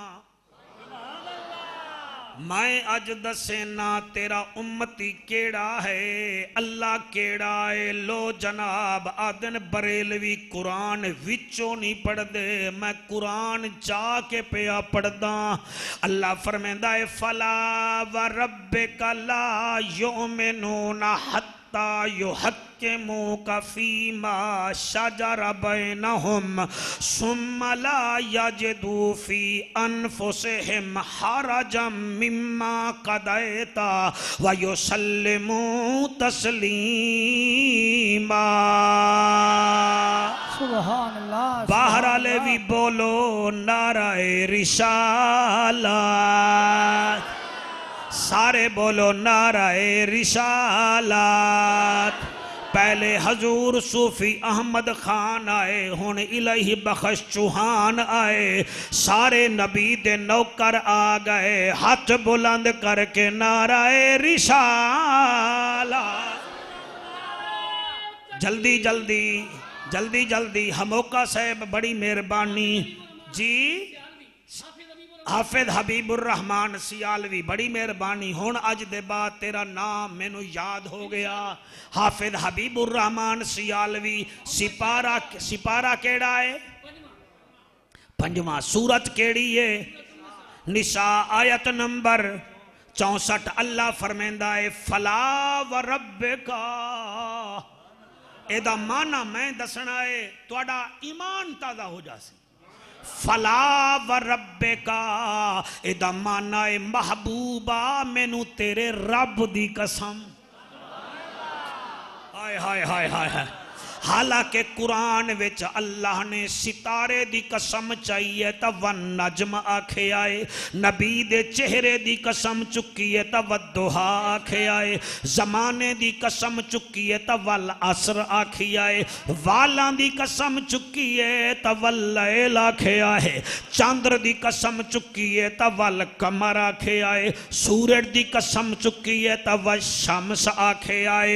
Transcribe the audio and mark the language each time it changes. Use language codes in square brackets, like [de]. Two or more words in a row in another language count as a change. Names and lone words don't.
[pa] میں اج دسے نا تیرا امتی کیہڑا ہے، اللہ کیہڑا ہے. لو جناب آکھدن بریلوی قرآن وچوں نہیں پڑھدے، میں قرآن جا کے پیا پڑھدا. اللہ فرماندا ہے [ar] فلا وربك لا يؤمنون حتى يحكموك فيما شجر بينهم ثم لا يجدوا في أنفسهم حرجا مما قضيت ويسلموا تسليما. سبحان الله. [pa] باہر آلے بھی بولو نعرۂ رسالت، سارے بولو نعرۂ رسالت. پہلے حضور صوفی احمد خان آئے، ہݨ الٰہی بخش چوہان آئے، سارے نبی دے نوکر آ گئے. ہتھ بلند کر کے نعرۂ رسالت. جلدی جلدی جلدی جلدی ہموکا صاحب بڑی مہربانی جی. حافظ حبیب الرحمان سیالوی بڑی مہربانی. ہݨ اج دے بعد تیرا ناں مینوں یاد ہو گیا. حافظ حبیب الرحمان سیالوی. سپارہ سپارہ کیہڑا ہے؟ 5واں. سورت کیہڑی ہے؟ نساء آیت نمبر 64. اللہ فرماندا ہے [ar] فلا وربك. [pa] ایہدا معنیٰ میں دسنا ہے، تہاڈا ایمان تازہ ہو جاسی. [ar] فلا وربك [pa] ایہدا معنیٰ ہے محبوبا مینوں تیرے رب دی قسم. ہائے ہائے ہائے ہائے ہائے. حالانکہ قرآن وچ اللہ نے ستارے دی قسم چاہیے تو [ar] والنجم [pa] آکھے آئے، نبی دے چہرے دی قسم چکی ہے تو والضحیٰ آکھے آئے، زمانے دی قسم چکی ہے تو [ar] والعصر [pa] آکھی آئے، والاں دی قسم چکی ہے تو [ar] والليل [pa] آکھے آئے، چندر دی قسم چکی ہے تو [ar] والقمر [pa] آکھے آئے، سورج دی قسم چکی ہے تو [ar] والشمس [pa] آکھے آئے.